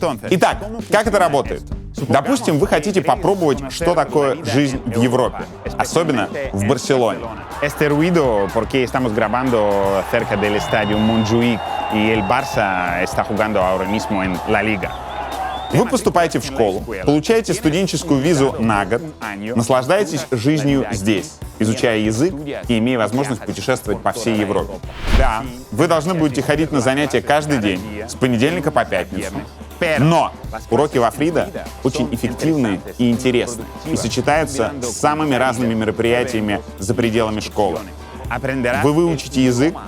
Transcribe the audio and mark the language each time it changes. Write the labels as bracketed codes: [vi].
[ru] Итак, как это работает? Допустим, вы хотите попробовать, что такое жизнь в Европе, особенно в Барселоне. [es] Este ruido porque estamos grabando cerca del estadio Montjuic y el Barça está jugando ahora mismo en La Liga. [ru] Вы поступаете в школу, получаете студенческую визу на год, наслаждаетесь жизнью здесь, изучая язык и имея возможность путешествовать по всей Европе. Да, вы должны будете ходить на занятия каждый день, с понедельника по пятницу. Но уроки во Фрида очень эффективные и интересные и сочетаются с самыми разными мероприятиями за пределами школы. Вы выучите язык,